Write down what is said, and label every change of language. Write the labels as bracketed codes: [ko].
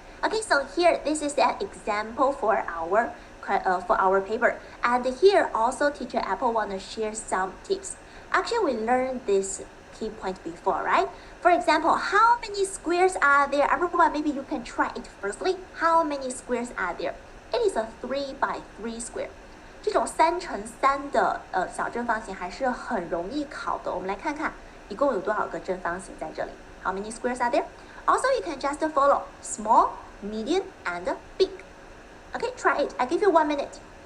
[en] Okay, so here this is an example for our paper, and here also teacher Apple want to share some tips. Actually, we learned this key point before, right? For example, how many squares are there? Everyone, maybe you can try it firstly. How many squares are there? It is a 3 by 3 square. [zh] 这种3乘3的小正方形还是很容易考的。我们来看看一共有多少个正方形在这里。 [en] How many squares are there? Also, you can just follow small, medium, and big. Okay, try it. I give you 1 minute.